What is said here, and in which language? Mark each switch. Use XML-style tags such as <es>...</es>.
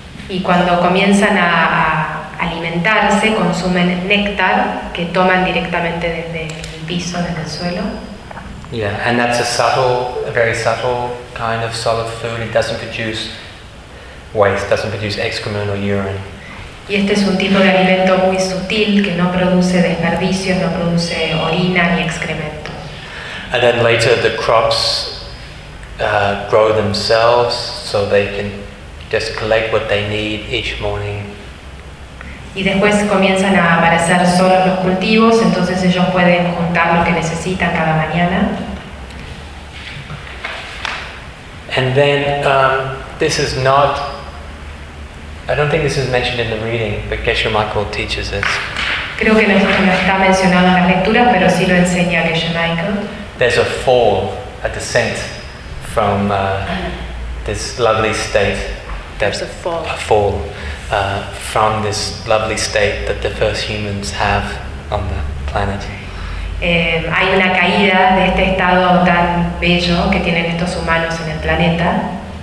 <es>Y cuando comienzan a alimentarse, consumen néctar que toman directamente desde el piso, desde el suelo.</es> <en>Yeah, and that's a subtle, a very subtle kind of solid food. It doesn't produce waste, doesn't produce excrement or urine.</en> <es>Y este es un tipo de alimento muy sutil que no produce desperdicios, no produce orina ni excremento.</es> <en>And then later the crops grow themselves, so they can just collect what they need each morning.</en> <es>Y después comienzan a aparecer solos los cultivos, entonces ellos pueden juntar lo que necesitan cada mañana.</es> <en>And then this is not, I don't think this is mentioned in the reading, but Geshe Michael teaches this.</en> <es>Creo que no está mencionado en la lectura, pero sí lo enseña Geshe Michael.</es> <en>There's a fall, a descent from this lovely state. There's a fall. A fall from this lovely state that the first humans have on the planet.</en> <es>Hay una caída de este estado tan bello que tienen estos humanos en el planeta.</es>